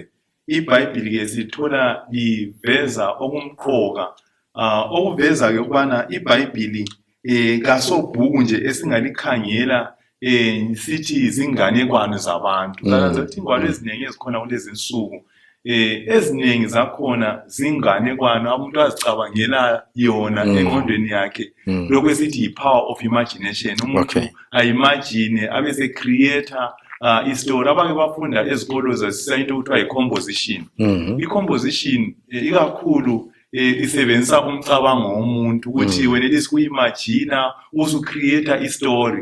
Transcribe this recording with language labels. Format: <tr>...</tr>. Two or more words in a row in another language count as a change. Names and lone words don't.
<nd>Ibhayibhili-ke sithola liveza okumqoka okuveza-ke ukubana ibhayibhili kasobhuku nje esingalikhangela sithi zinganekwane zabantu. Kanti ukuthi ingwalo eziningi ezikhona kulezi insuku eziningi zakhona zinganekwane umuntu azicabangela yona engqondweni yakhe lokho esithi yi-</nd> <en>power of imagination.</en> <nd>Umuntu ayimagine abese creator istory. Abake bafunda ezikolo zesayinto kuthiwa yi-composition. I-composition ikakhulu isebenzisa umcabango womuntu ukuthi wenelisa ukuyimagina usucreate istory.</nd>